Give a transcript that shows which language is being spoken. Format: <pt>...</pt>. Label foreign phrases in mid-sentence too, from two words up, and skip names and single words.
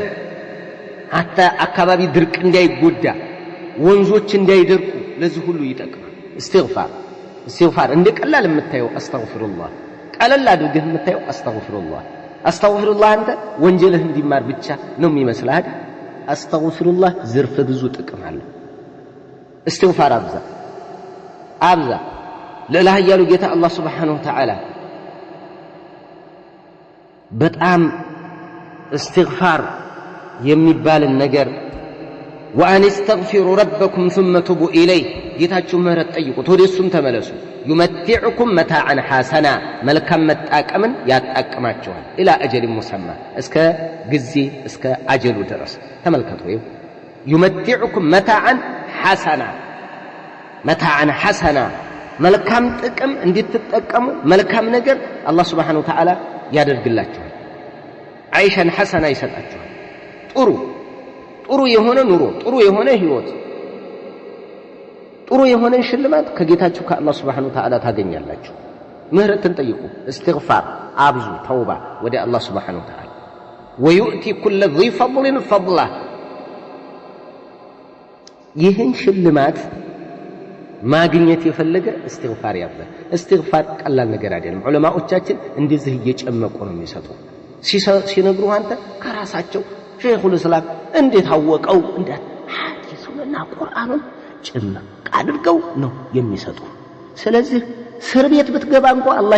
<am>hatta አካባቢ ድርቅ እንዳይጎዳ ወንዞች እንዳይደርቁ ለዚህ ሁሉ ይጠቅማል استغفار እንደ ቀላል የምታየው አስተግፊሩላህ ቀላል አድርገህ የምታየው አስተግፊሩላህ አንተ ወንጀልህ እንዲማር ብቻ ነው የሚመስልህ አይደል አስተግፊሩላህ ዘርፈ ብዙ ጥቅም አለው استغفار አብዛ ለላህ ያሉ ጌታ አላህ</am> <ar>سبحانه وتعالى</ar> <am>በጣም استغفار የሚባል ነገር</am> <ar>وأن استغفروا ربكم ثم توبوا إليه</ar> <am>ጌታችሁ ምህረት ጠይቁት ወደሱም ተመለሱ</am> <ar>يمتعكم متاعا حسنا</ar> <am>መልካም መጣቀምን ያጣቀማችኋል</am> <ar>إلى أجل مسمى</ar> <am>እስከ ጊዜ እስከ አጀሉ ድረስ ተመልከቱ يمتعكم</am> <ar>متاعا حسنا</ar> <am>መልካም ጥቅም እንድትጠቀሙ መልካም ነገር አላህ</am> <ar>سبحانه وتعالى</ar> <am>ያደርግላችኋል</am> <ar>عيشا حسنا</ar> <am>ይሰጣችኋል ጥሩ የሆነ ኑሮ ጥሩ የሆነ ህይወት ጥሩ የሆነ ሽልማት ከጌታችሁ ከአላህ</am> <ar>سبحانه وتعالى</ar> <am>ታገኛላችሁ ምህረትን ጠይቁ استغفار አብዙ ተውባ ወደ አላህ</am> <ar>سبحانه وتعالى ويؤتي كل ذي فضل فضله</ar> <am>ይህን ሽልማት ማግኘት የፈለገ استغفار ያብዛ استغفار ቀላል ነገር አይደለም ዑለማዎቻችን እንደዚህ እየጨመቁ ነው የሚሰጡ ሲነግሩ አንተ ከራሳቸው</am> <ar>شيخ الإسلام</ar> <am>እንዴት አወቀው እንደ ሐዲሱንና ቁርአኑን ጭምቅ አድርገው ነው የሚሰጡ ስለዚህ እስር ቤት ብትገባ እንኳን አላህ</am>